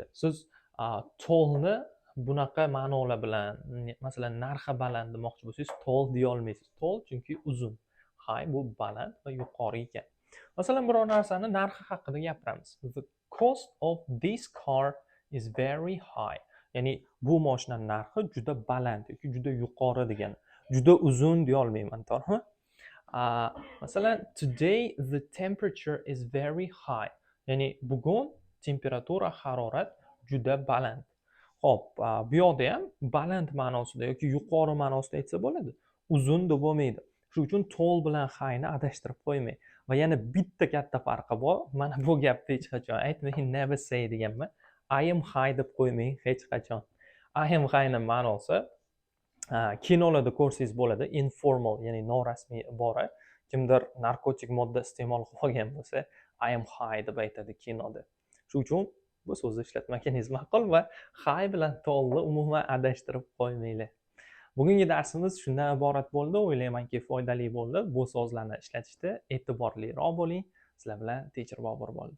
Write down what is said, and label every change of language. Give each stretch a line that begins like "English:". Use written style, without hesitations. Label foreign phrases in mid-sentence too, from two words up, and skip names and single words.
Uzbek: Siz tallni bunaqa ma'nolar bilan, masalan, narxi baland demoqchi bo'lsangiz, tall deya olmaysiz. Tall chunki uzun, high bu baland va yuqori ekan. Masalan, biror narsani narxi haqida gapiramiz.
English: The cost of this car is very high.
Uzbek: Ya'ni bu mashinaning narxi juda baland yoki juda yuqori degani. Juda uzun deya olmayman, to'g'rimi? Masalan,
English: today the temperature is very high.
Uzbek: Ya'ni bugun temperatura, harorat juda baland. Xo'p, bu yoqda ham baland ma'nosida yoki yuqori ma'nosida aytsa bo'ladi. Uzun deb bo'lmaydi. Shuning uchun tall bilan highni adashtirib qo'ymang. Va yana bitta katta farqi bor. Mana bu gapni hech qachon aytmang,
English: never say deganman. I am high
Uzbek: deb qo'ymang hech qachon.
English: I am highning
Uzbek: ma'nosi kinolarda ko'rsangiz bo'ladi, informal, ya'ni norasmiy ibora. Kimdir narkotik modda iste'mol qilgan bo'lsa,
English: I am high
Uzbek: deb aytadi kinoda. Shuning uchun bu so'zni ishlatmagingiz ma'qul va high bilan tallni umuman adashtirib qo'ymanglar. Bugungi darsimiz shundan iborat bo'ldi. O'ylaymanki, foydali bo'ldi. Bu so'zlarni ishlatishda e'tiborliroq bo'ling. Sizlar bilan Teacher Bobur bo'ldi.